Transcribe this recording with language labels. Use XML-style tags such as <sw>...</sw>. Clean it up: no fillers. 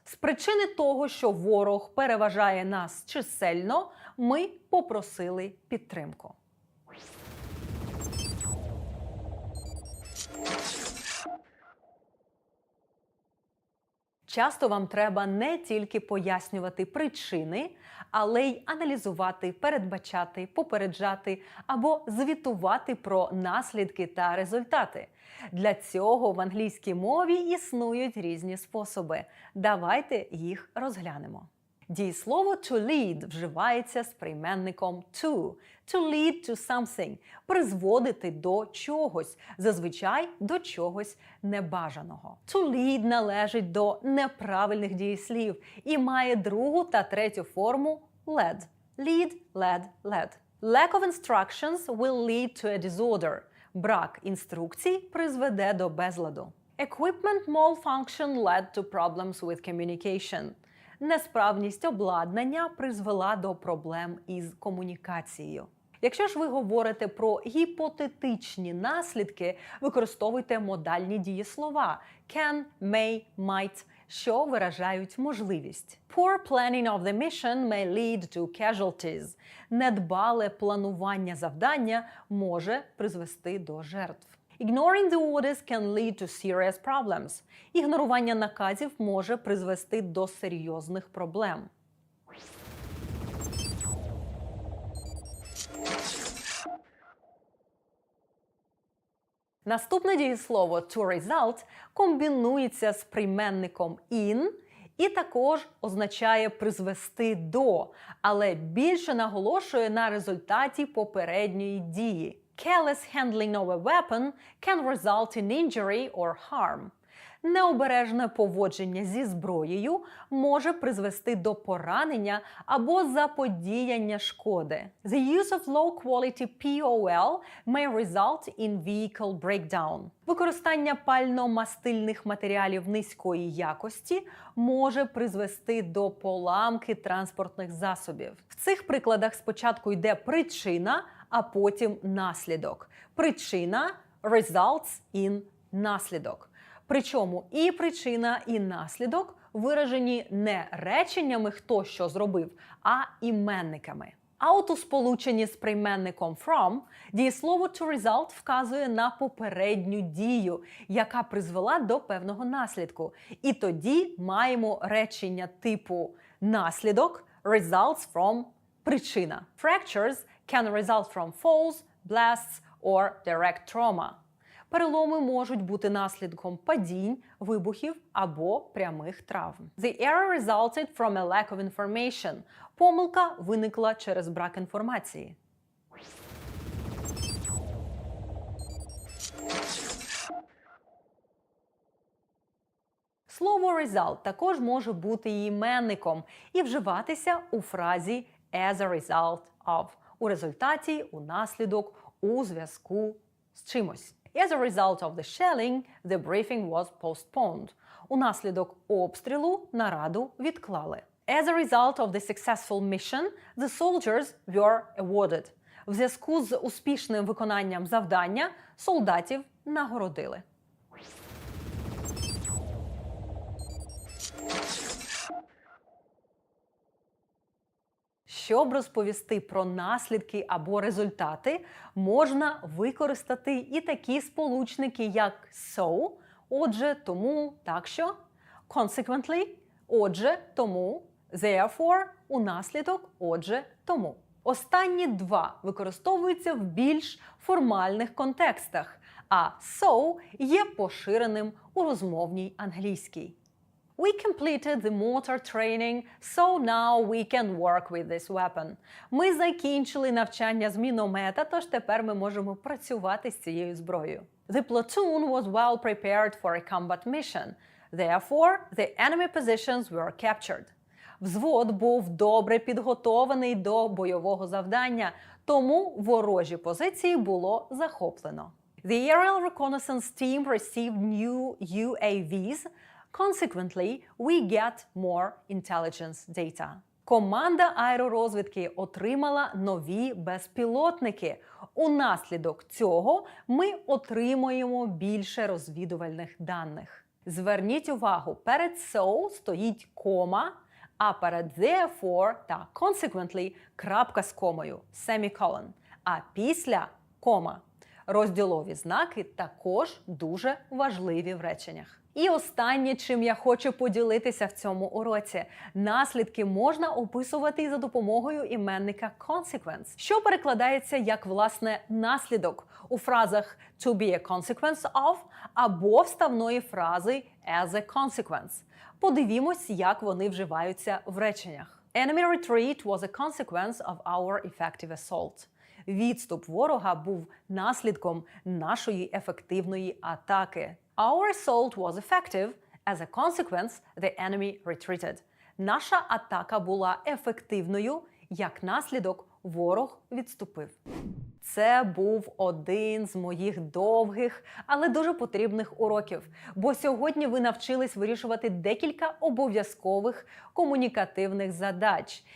<uk>З причини того, що ворог переважає нас чисельно, ми попросили підтримку. Часто вам треба не тільки пояснювати причини, але й аналізувати, передбачати, попереджати або звітувати про наслідки та результати. Для цього в англійській мові існують різні способи. Давайте їх розглянемо. Дієслово to lead вживається з прийменником to.</uk> <en>To lead to something</en> <uk>– призводити до чогось, зазвичай до чогось небажаного. To lead належить до неправильних дієслів і має другу та третю форму led.</uk> <en>Lead, led, led. Lack of instructions will lead to a disorder.</en> <uk>Брак інструкцій призведе до безладу.</uk> <en>Equipment malfunction led to problems with communication.</en> <uk>Несправність обладнання призвела до проблем із комунікацією. Якщо ж ви говорите про гіпотетичні наслідки, використовуйте модальні дієслова can, may, might, що виражають можливість.</uk> <en>Poor planning of the mission may lead to casualties.</en> <uk>Недбале планування завдання може призвести до жертв.</uk> <en>Ignoring the orders can lead to serious problems.</en> <uk>Ігнорування наказів може призвести до серйозних проблем. Наступне дієслово to result комбінується з прийменником in і також означає призвести до, але більше наголошує на результаті попередньої дії.</uk> <en>Careless handling of a weapon can result in injury or harm.</en> <uk>Необережне поводження зі зброєю може призвести до поранення або заподіяння шкоди.</uk> <en>The use of low-quality POL may result in vehicle breakdown.</en> <uk>Використання пально-мастильних матеріалів низької якості може призвести до поламки транспортних засобів. В цих прикладах спочатку йде причина, а потім наслідок. Причина results in наслідок. Причому і причина, і наслідок виражені не реченнями «хто що зробив», а іменниками. А от у сполученні з прийменником from дієслово to result вказує на попередню дію, яка призвела до певного наслідку. І тоді маємо речення типу наслідок results from причина.</uk> <en>Fractures can result from falls, blasts or direct trauma.</en> <uk>Переломи можуть бути наслідком падінь, вибухів або прямих травм.</uk> <en>The error resulted from a lack of information.</en> <uk>Помилка виникла через брак інформації. Слово result також може бути іменником і вживатися у фразі</uk> <en>as a result of.</en> <uk>У результаті, у наслідок, у зв'язку з чимось.</uk> <en>As a result of the shelling, the briefing was postponed.</en> <uk>У наслідок обстрілу нараду відклали.</uk> <en>As a result of the successful mission, the soldiers were awarded.</en> <uk>В зв'язку з успішним виконанням завдання солдатів нагородили. Щоб розповісти про наслідки або результати, можна використати і такі сполучники, як so, отже, тому, так що, consequently, отже, тому, therefore, унаслідок, отже, тому. Останні два використовуються в більш формальних контекстах, а so є поширеним у розмовній англійській.</uk> <en>We completed the mortar training, so now we can work with this weapon.</en> <uk>Ми закінчили навчання з міномета, тож тепер ми можемо працювати з цією зброєю.</uk> <en>The platoon was well prepared for a combat mission. Therefore, the enemy positions were captured.</en> <uk>Взвод був добре підготований до бойового завдання, тому ворожі позиції було захоплено.</uk> <en>The aerial reconnaissance team received new UAVs. Consequently, we get more intelligence data.</en> <uk>Команда аеророзвідки отримала нові безпілотники. Унаслідок цього ми отримуємо більше розвідувальних даних. Зверніть увагу, перед so стоїть кома, а перед therefore та consequently крапка з комою, semicolon, а після кома. Розділові знаки також дуже важливі в реченнях. І останнє, чим я хочу поділитися в цьому уроці. Наслідки можна описувати за допомогою іменника consequence, що перекладається як, власне, наслідок у фразах</uk> <en>to be a consequence of</en> <uk>або вставної фрази</uk> <en>as a consequence.</en> <uk>Подивімось, як вони вживаються в реченнях.</uk> <en>Enemy retreat was a consequence of our effective assault.</en> <uk>Відступ ворога був наслідком нашої ефективної атаки.</uk> <en>Our assault was effective. As a consequence, the enemy retreated.</en> <uk>Наша атака була ефективною. Як наслідок, ворог відступив. Це був один з моїх довгих, але дуже потрібних уроків. Бо сьогодні ви навчились вирішувати декілька обов'язкових комунікативних задач.</uk>